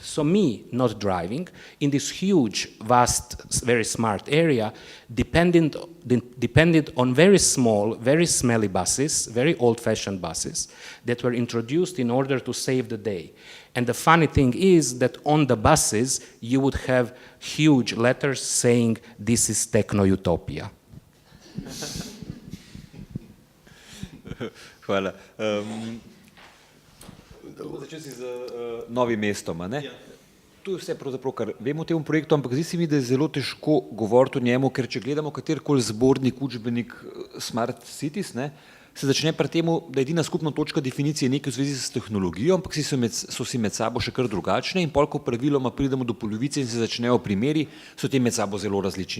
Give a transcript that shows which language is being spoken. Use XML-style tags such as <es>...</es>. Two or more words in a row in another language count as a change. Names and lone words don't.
<en>So me not driving in this huge, vast, very smart area depended on very small, very smelly buses, very old-fashioned buses that were introduced in order to save the day. And the funny thing is that on the buses you would have huge letters saying, "This is techno-utopia."</en> <sl>Hvala. Začel si z Novim mestom, a ne? Ja. To je vse pravzaprav, kar vemo o tem projektu, ampak zdi se mi, da je zelo težko govoriti o njemu, ker če gledamo katerikoli zbornik, učbenik</sl> <en>Smart Cities,</en> <sl>ne, se začne pri temu, da edina skupna točka definicije nekaj v zvezi s tehnologijo, ampak so si med sabo še kar drugačne, in pol, ko praviloma pridemo do polovice in se začnejo primeri, so te med sabo zelo različni.</sl>